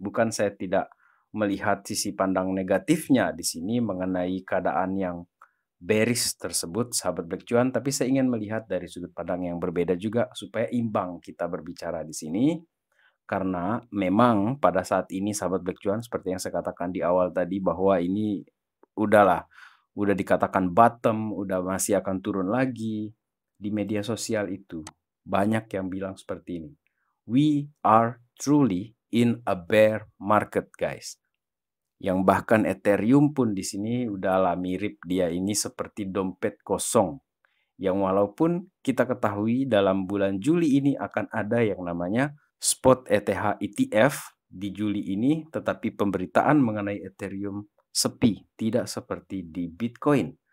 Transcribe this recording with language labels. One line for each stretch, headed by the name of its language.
Indonesian: Bukan saya tidak melihat sisi pandang negatifnya di sini mengenai keadaan yang bearish tersebut, sahabat Black Cuan, tapi saya ingin melihat dari sudut pandang yang berbeda juga supaya imbang kita berbicara di sini. Karena memang pada saat ini sahabat Black Cuan, seperti yang saya katakan di awal tadi, bahwa ini udah dikatakan bottom, udah masih akan turun lagi. Di media sosial itu banyak yang bilang seperti ini.
English: We are truly in a bear market, guys.
Indonesian: Yang bahkan Ethereum pun di sini udahlah mirip dia ini seperti dompet kosong. Yang walaupun kita ketahui dalam bulan Juli ini akan ada yang namanya Spot ETH ETF di Juli ini, tetapi pemberitaan mengenai Ethereum sepi, tidak seperti di Bitcoin.